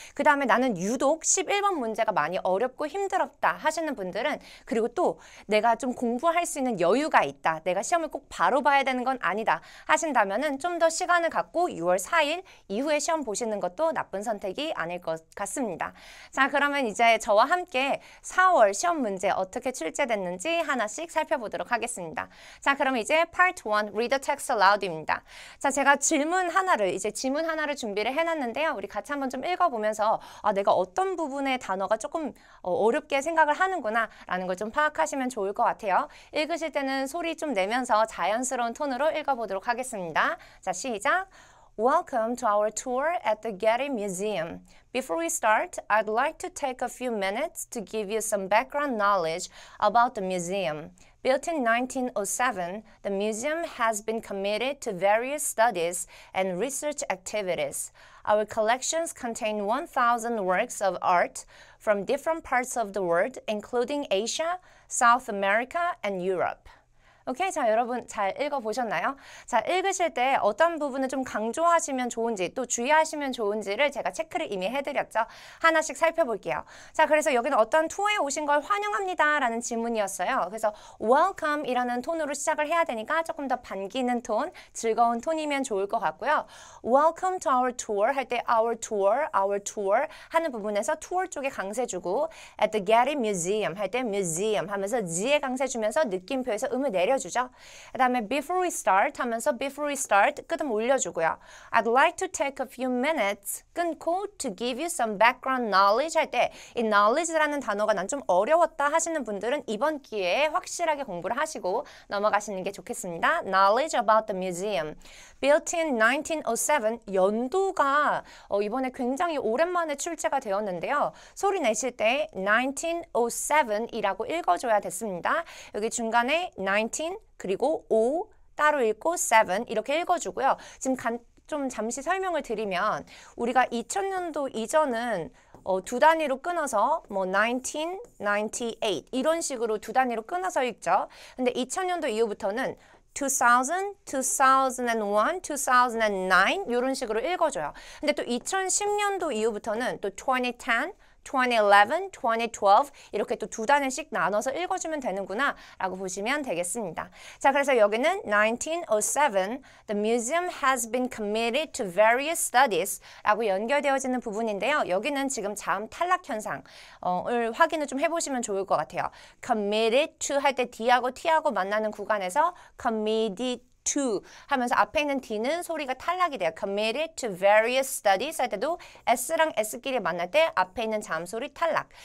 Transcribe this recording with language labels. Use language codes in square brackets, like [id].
[ko] 그 다음에 나는 유독 11번 문제가 많이 어렵고 힘들었다 하시는 분들은 그리고 또 내가 좀 공부할 수 있는 여유가 있다. 내가 시험을 꼭 바로 봐야 되는 건 아니다 하신다면은 좀 더 시간을 갖고 6월 4일 이후에 시험 보시는 것도 나쁜 선택이 아닐 것 같습니다. 자, 그러면 이제 저와 함께 4월 시험 문제 어떻게 출제됐는지 하나씩 살펴보도록 하겠습니다. 자, 그럼 이제 Part 1 Read the Text Aloud 입니다. 자, 제가 지문 하나를 준비를 해놨는데요. 우리 같이 한번 좀 읽어보면서 내가 어떤 부분의 단어가 조금 어렵게 생각을 하는구나 라는 걸 좀 파악하시면 좋을 것 같아요. 읽으실 때는 소리 좀 내면서 자연스러운 톤으로 읽어보도록 하겠습니다. 자, 시작! [en] Welcome to our tour at the Getty Museum. Before we start, I'd like to take a few minutes to give you some background knowledge about the museum. Built in 1907, the museum has been committed to various studies and research activities. Our collections contain 1,000 works of art from different parts of the world, including Asia, South America, and Europe. [ko] 오케이, 자, 여러분 잘 읽어보셨나요? 자, 읽으실 때 어떤 부분을 좀 강조하시면 좋은지 또 주의하시면 좋은지를 제가 체크를 이미 해드렸죠. 하나씩 살펴볼게요. 자, 그래서 여기는 어떤 투어에 오신 걸 환영합니다 라는 질문이었어요. 그래서 welcome 이라는 톤으로 시작을 해야 되니까 조금 더 반기는 톤, 즐거운 톤이면 좋을 것 같고요. Welcome to our tour 할 때 our tour 하는 부분에서 tour 쪽에 강세 주고 at the Getty Museum 할 때 museum 하면서 G에 강세 주면서 느낌표에서 음을 내려 주죠. 그 다음에 before we start 하면서 before we start 끄듬 올려주고요. I'd like to take a few minutes 끊고 to give you some background knowledge 할 때 이 knowledge라는 단어가 난 좀 어려웠다 하시는 분들은 이번 기회에 확실하게 공부를 하시고 넘어가시는 게 좋겠습니다. [en] Knowledge about the museum. [ko] Built in 1907 연도가 이번에 굉장히 오랜만에 출제가 되었는데요. 소리 내실 때 1907이라고 읽어줘야 됐습니다. 여기 중간에 19 그리고 5 따로 읽고 7 이렇게 읽어주고요. 지금 좀 잠시 설명을 드리면 우리가 2000년도 이전은 두 단위로 끊어서 뭐 1998 이런 식으로 두 단위로 끊어서 읽죠. 근데 2000년도 이후부터는 2000, 2001, 2009 이런 식으로 읽어줘요. 근데 또 2010년도 이후부터는 또 2010, 2011, 2012 이렇게 또 두 단위씩 나눠서 읽어주면 되는구나 라고 보시면 되겠습니다. 자, 그래서 여기는 1907, the museum has been committed to various studies 라고 연결되어지는 부분인데요. 여기는 지금 자음 탈락 현상을 확인을 좀 해보시면 좋을 것 같아요. committed to 할 때 D하고 T하고 만나는 구간에서 committed to 하면서 앞에 있는 D는 소리가 탈락이 돼요. committed to various studies 할 때도 S랑 S끼리 만날 때 앞에 있는 자음 소리 탈락.